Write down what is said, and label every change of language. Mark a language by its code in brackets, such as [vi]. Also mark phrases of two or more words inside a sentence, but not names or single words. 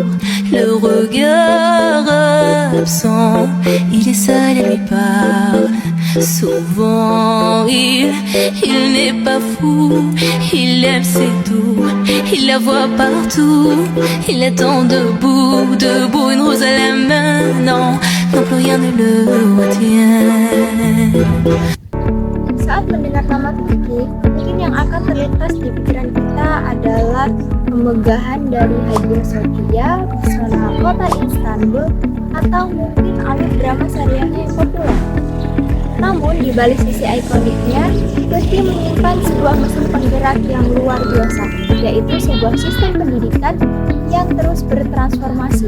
[fr] Le regard absent, il est seul et lui parle souvent. Il n'est pas fou, il aime c'est tout. Il la voit partout, il attend debout, une rose à la main. Non, non plus rien ne le retient. [id] Saat mendengar nama Turki, mungkin yang akan terlintas di pikiran kita adalah kemegahan dari Hagia Sophia, pesona kota Istanbul, atau mungkin alur drama serialnya yang populer. Namun di balik sisi ikoniknya, Turki menyimpan sebuah mesin penggerak yang luar biasa, yaitu sebuah sistem pendidikan yang terus bertransformasi.